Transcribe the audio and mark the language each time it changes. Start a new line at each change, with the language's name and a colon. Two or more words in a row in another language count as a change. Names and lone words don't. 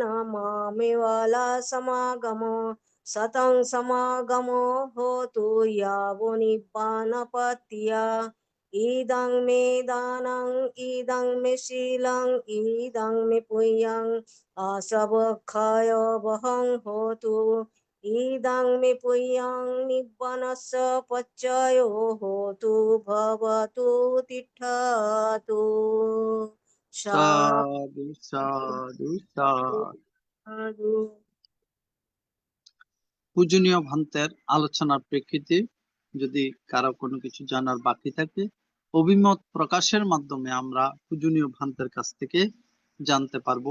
Pali: मामेवाला समागमो सतं समागमो होतु यावो निब्बानपत्या इदं मे दानं इदं मे शीलं इदं मे पुण्यं आशवक्षय वहं होतु इदं मे पुण्यं निब्बानस्य पच्चयो होतु भवतु तिष्ठतु। সাধু সাধু সাধু। সাধু।
Bangla: পূজনীয় ভান্তের আলোচনার প্রেক্ষিতে যদি কারো কোনো কিছু জানার বাকি থাকে অভিমত প্রকাশের মাধ্যমে আমরা পূজনীয় ভান্তের কাছ থেকে জানতে পারবো।